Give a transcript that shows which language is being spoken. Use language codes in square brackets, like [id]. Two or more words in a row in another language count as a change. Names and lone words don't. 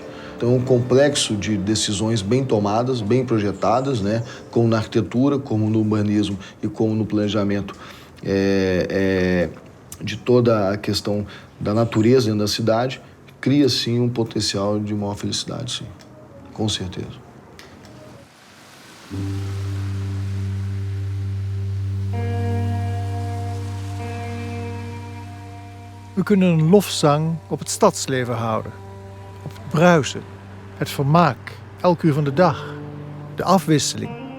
[pt] Então, um complexo de decisões bem tomadas, bem projetadas, né, como na arquitetura, como no urbanismo e como no planejamento de toda a questão da natureza dentro da cidade, cria, sim, um potencial de maior felicidade, sim, com certeza. [nl] We kunnen een lofzang op het stadsleven houden. Op het bruisen, het vermaak, elk uur van de dag, de afwisseling.